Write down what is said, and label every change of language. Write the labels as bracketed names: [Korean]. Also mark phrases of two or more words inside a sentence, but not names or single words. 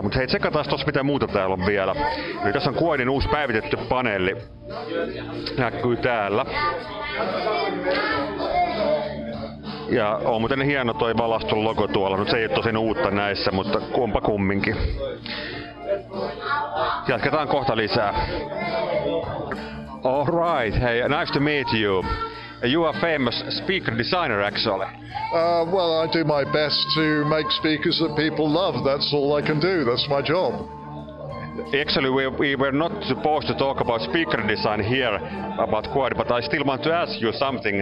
[Finnish] Mutta hei, tsekataan tossa mitä muuta täällä on vielä. Eli tässä on Quadin uusi päivitetty paneeli. Näkyy täällä. Ja on muuten hieno toi valastun logo tuolla, mutta se ei ole tosin uutta näissä, mutta kumpa kumminkin. Jatketaan kohta lisää. [English] Alright, hey, nice to meet you. You are a famous speaker designer actually. Well, I do my best to make speakers that people love. That's all I can do. That's my job. Actually, we were not supposed to talk about speaker design here about Quad, but I still want to ask you something.